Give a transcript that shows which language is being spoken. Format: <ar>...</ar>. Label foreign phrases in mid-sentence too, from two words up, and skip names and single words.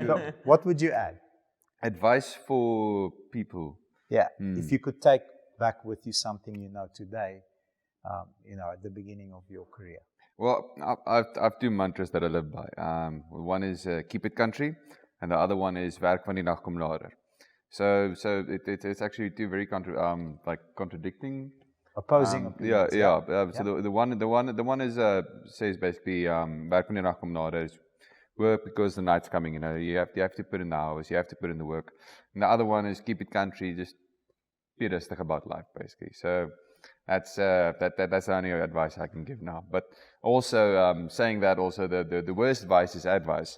<en>So, what would you add? Advice for people. Yeah, if you could take back with you something you know today, you know, at the beginning of your career. Well, I've two mantras that I live by. One is keep it country, and the other one is</en> <af>werk van die nag kom later.</af> <en>So it's actually two very contradicting. Opposing opinions. So the one is says basically</en> <af>werk van die nag kom later</af> <en>is work because the night's coming. You know, you have to put in the hours, you have to put in the work. And the other one is keep it country, just be rustig about life, basically. So that's the only advice I can give now. But also saying that, also the worst advice is advice.</en>